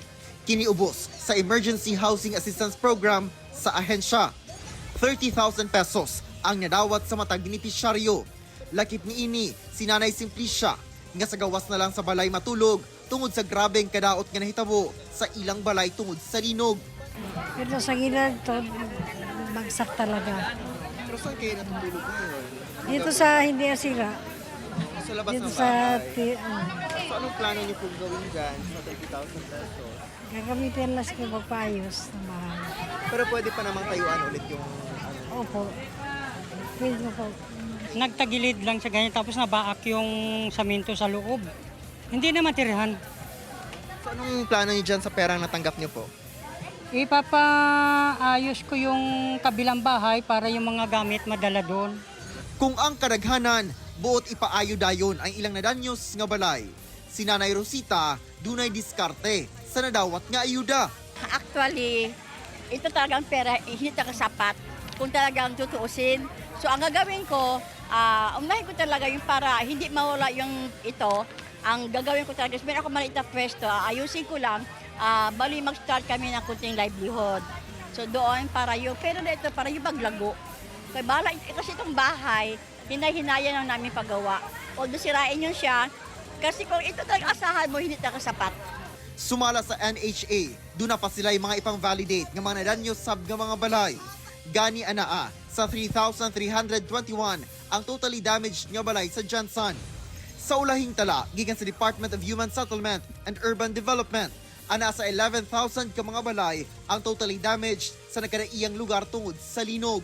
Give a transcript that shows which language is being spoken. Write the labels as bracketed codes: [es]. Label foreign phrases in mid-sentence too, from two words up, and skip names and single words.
[ceb] Kiniubos sa Emergency Housing Assistance Program sa ahensya. 30,000 pesos ang nadawat sa matag benepisyaryo. Lakip niini si Nanay Simplicia nga sa gawas na lang sa balay matulog tungod sa grabeng kadaot nga nahitabo sa ilang balay tungod sa linog. Pero sa gilid to, [tl] bagsak talaga. Pero saan kayo natutulog ngayon? Dito sa hindi asira. Sa labas Dito ng sa bahay. So anong plano niyo pong gawin dyan sa 30,000 pesos? gagamitin lang sa magpaayos ng bahay. Pero pwede pa namang tayuan ulit yung Opo. Pwede na po. Nagtagilid lang siya ganyan tapos nabaak yung saminto sa loob. Hindi na matirihan. So anong plano niyo dyan sa perang natanggap niyo po? Ipapaayos ko yung kabilang bahay para yung mga gamit madala doon. [ceb] Kung ang kadaghanan, buot ipaayo dayon ang ilang nadanyos nga balay. Si Nanay Rosita, dunay diskarte sa nadawat nga ayuda. Actually, ito talagang pera, hindi talaga sapat kung talagang tutuusin. So ang gagawin ko, unahin ko talaga yung para hindi mawala yung ito. Ang gagawin ko talaga, meron ako maliit na pwesto, ayusin ko lang, bali mag-start kami ng kunting livelihood. So doon para yung, pero na ito para yung maglago. Kaya bala, kasi itong bahay, hinay-hinaya lang namin paggawa. Although sirain yun siya, kasi kung ito talagang asahan mo, hindi talaga sapat. Sumala sa NHA, doon na pa sila yung mga ipang-validate ng mga nadanyos sab nga mga balay. Gani anaa, sa 3,321 ang [en] totally damaged [ceb] nga balay sa Jansan. Sa ulahing tala, gikan sa Department of Human Settlement and Urban Development, ana sa 11,000 ka mga balay ang [en] totally damaged [ceb] sa nagkadaiyang lugar tungod sa linog.